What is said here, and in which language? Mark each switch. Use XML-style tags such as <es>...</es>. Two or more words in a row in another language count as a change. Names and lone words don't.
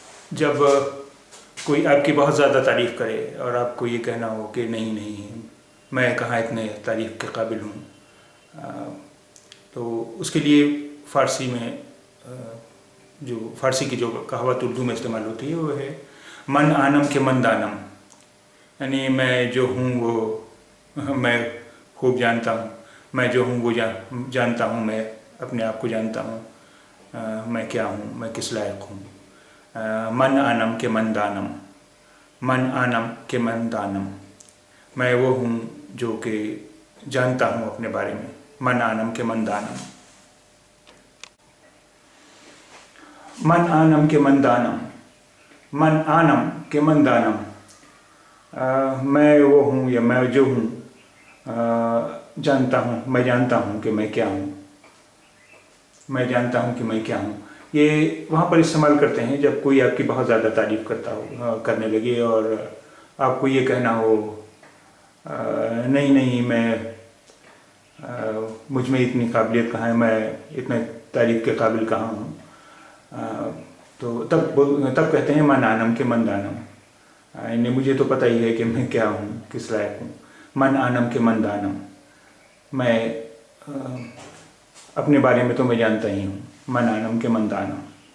<ur>جب کوئی آپ کی بہت زیادہ تعریف کرے اور آپ کو یہ کہنا ہو کہ نہیں نہیں میں کہاں اتنے تعریف کے قابل ہوں، تو اس کے لیے فارسی میں جو فارسی کی جو کہاوت اردو میں استعمال ہوتی ہے وہ ہے</ur> <fa>من آنم کے من دانم،</fa> <ur>یعنی میں جو ہوں وہ میں خوب جانتا ہوں، میں جو ہوں وہ جانتا ہوں، میں اپنے آپ کو جانتا ہوں، میں کیا ہوں، میں کس لائق ہوں۔</ur> <fa>من آنم کے من دانم، من آنم کے من دانم،</fa> <ur>میں وہ ہوں جو کہ جانتا ہوں اپنے بارے میں،</ur> <fa>من آنم کے من دانم، من آنم کے من دانم، من آنم کے من دانم،</fa> <ur>میں وہ ہوں یا میں جو ہوں جانتا ہوں، میں جانتا ہوں کہ میں کیا ہوں، میں جانتا ہوں کہ میں کیا ہوں۔ یہ وہاں پر استعمال کرتے ہیں جب کوئی آپ کی بہت زیادہ تعریف کرنے لگے اور آپ کو یہ کہنا ہو نہیں نہیں میں مجھ میں اتنی قابلیت کہاں ہے، میں اتنے تعریف کے قابل کہاں ہوں، تو تب کہتے ہیں</ur> <fa>من آنم کے من دانم،</fa> <ur>یعنی مجھے تو پتہ ہی ہے کہ میں کیا ہوں، کس لائق ہوں۔</ur> <fa>من آنم کے من دانم،</fa> <ur>میں اپنے بارے میں تو میں جانتا ہی ہوں،</ur> <fa>من آنم کے من دانم۔</fa>